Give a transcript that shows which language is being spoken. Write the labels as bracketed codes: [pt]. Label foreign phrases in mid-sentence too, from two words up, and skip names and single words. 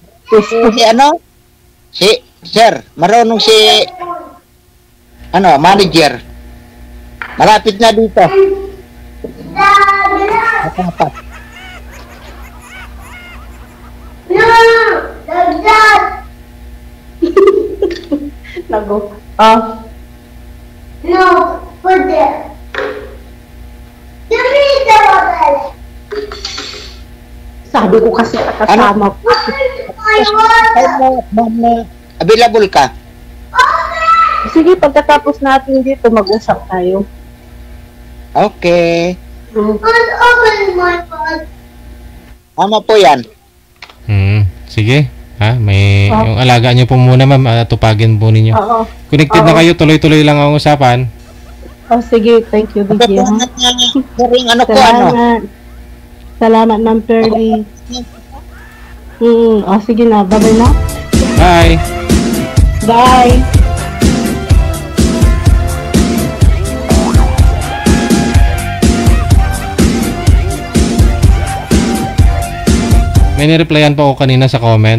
[tl] Si Sir, marunong si manager. Malapit na dito. Dapat. Nago. [en] No, put there. Give me the water. [tl] Sabi ko kasi kasama po. Available ka? Sige, pagkatapos natin dito, mag-usap tayo. Okay. [en] Open my mouth. [tl] Tama po yan. Sige. Yung alaga nyo po muna, ma'am. Tupagin po ninyo. Connected na kayo. Tuloy-tuloy lang ang usapan. Sige. [en] Thank you, [tl] Vicky. Salamat, Ma'am Perly. Sige na. Bye-bye na. Bye. Bye. May nireplyan po ako kanina sa comment.